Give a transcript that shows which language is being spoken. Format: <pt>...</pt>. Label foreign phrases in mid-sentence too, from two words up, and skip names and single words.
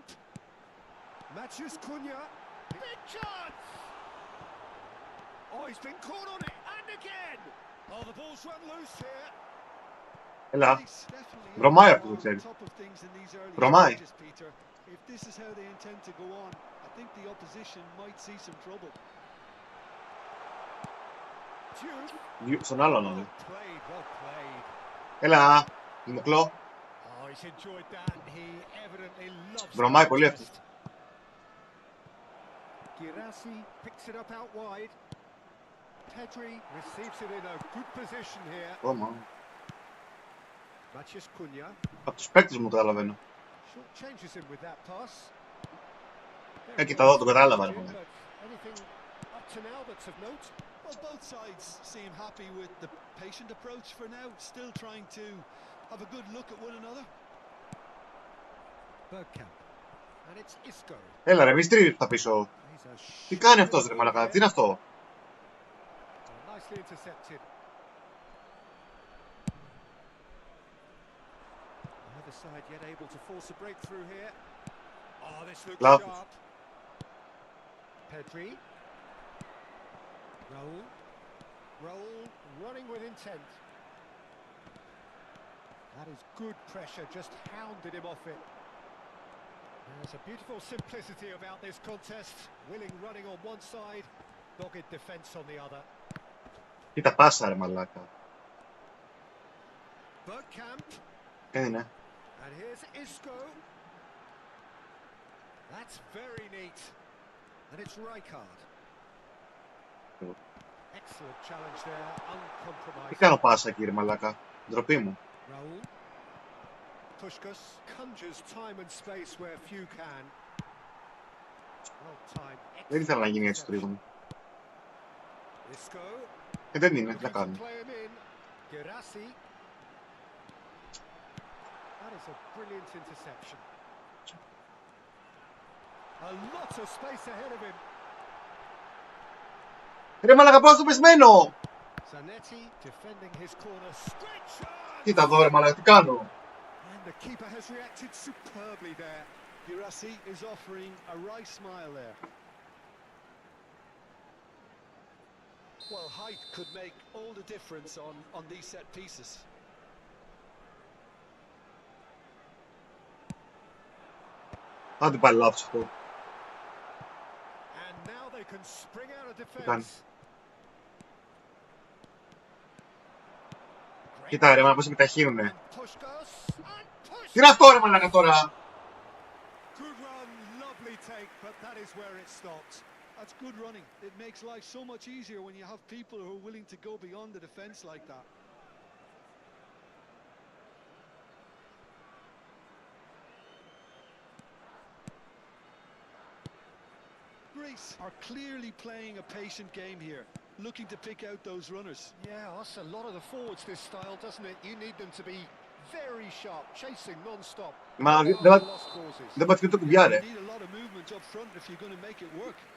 <en>Matches Cunha. Big chance! Oh, he's been caught on it, and again! Oh, the ball's run loose here.</en> <el>Έλα. Βρωμάει αυτό το ξέρει. Βρωμάει.</el> <en>If this is how they intend to go on, I think the opposition might see some trouble.</en> <el>Στον άλλον όμως. Έλα, Δημοκλώ. Βρωμάει πολύ αυτό.</el> <en>Girassi picks it up out wide. Pedri receives it in a good position here. Matches Cunha.</en> <el>Από τους παίκτες μου το καταλαβαίνω.</el> <en>Changes him with that pass.</en> <el>Κοίτα εδώ, το κατάλαβα.</el> <en>Anything up to now that's of note? Well, both sides seem happy with the patient approach for now, still trying to have a good look at one another. Bergkamp. And it's Isco.</en> <el>Έλα ρε, μη στρίβεις τα πίσω. Τι κάνει αυτός ρε μαλακά, τι είναι αυτό?</el> <en>Nicely intercepted. Either side yet able to force a breakthrough here. Oh, this looks sharp. Pedri. Raul running with intent. That is good pressure, just hounded him off it. There's a beautiful simplicity about this contest. Willing running on one side, dogged defence on the other.</en> <el>Κοίτα πάσα ρε μαλάκα. Bergkamp. Ναι.</el> <en>And here's Isco. That's very neat. And it's Rijkaard. Excellent challenge there, uncompromised.</en> <el>Τι κάνω πάσα κύριε μαλάκα, ντροπή μου.</el> <en>Raul. Pushkas conjures time and space where few can. Well timed.</en> <el>Δεν ήθελα να γίνει έτσι το τρίγωνο. Isco. Δεν είναι, τι να κάνω.</el> <en>Girassi. That is a brilliant interception. A lot of space ahead of him.</en> <el>Ρε μαλάκα, πάω στο πεσμένο!</el> <en>Zanetti defending his corner. Straight shot.</en> <el>Κοίτα εδώ ρε μαλάκα, τι κάνω.</el> <en>And the keeper has reacted superbly there. Girassi is offering a wry smile there. Well, height could make all the difference on these set pieces.</en> <el>Άντε πάλι λάθος αυτό.</el> <en>And now they can spring out of defense.</en> <el>Κοίτα ρε, πώς επιταχύνουνε. Τι είναι αυτό ρε μαλάκα τώρα.</el> <en>That's good running. It makes life so much easier when you have people who are willing to go beyond the defence like that. Greece are clearly playing a patient game here, looking to pick out those runners. Yeah, that's a lot of the forwards this style, doesn't it? You need them to be very sharp, chasing non-stop.</en> <el>Μα δεν πατήσει το κουμπιά ρε.</el> <en>You need a lot of movement up front if you're going to make it work.</en>